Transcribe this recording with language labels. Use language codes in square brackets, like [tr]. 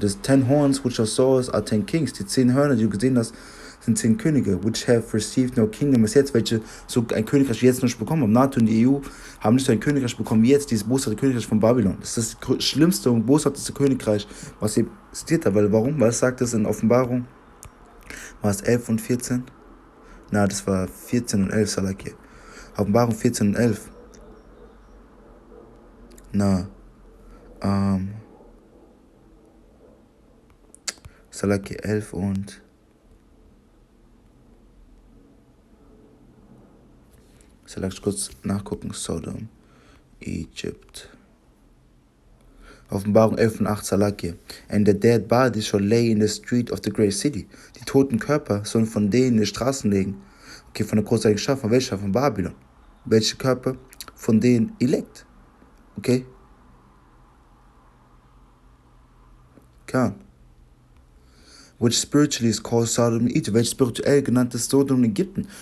[en] The 10 horns which thou sawest are 10 kings. [de] Die 10 Hörner, die du gesehen hast, sind 10 Könige, which have received no kingdom as jetzt, welche so ein Königreich wie jetzt nicht bekommen haben. NATO und die EU haben nicht so ein Königreich bekommen wie jetzt, dieses boshafte Königreich von Babylon. Das ist das schlimmste und boshafteste Königreich, was existiert hat. Weil, warum? Weil es sagt es in Offenbarung, war es 11 und 14? Na, das war 14 und 11, Salaki. Offenbarung 14 und 11. Salaki 11 und Soll ich kurz nachgucken? Sodom, Egypt. Offenbarung 11 und 8, Salaki. [en] And the dead bodies shall lay in the street of the great city. [de] Die toten Körper sollen von denen in die Straßen legen. Okay, von der großartigen Stadt, von welcher? Von Babylon. Welche Körper? Von denen elect. Okay? Kann. [en] Which spiritually is called Sodom and Egypt, welches spirituell genannt ist Sodom und Ägypten.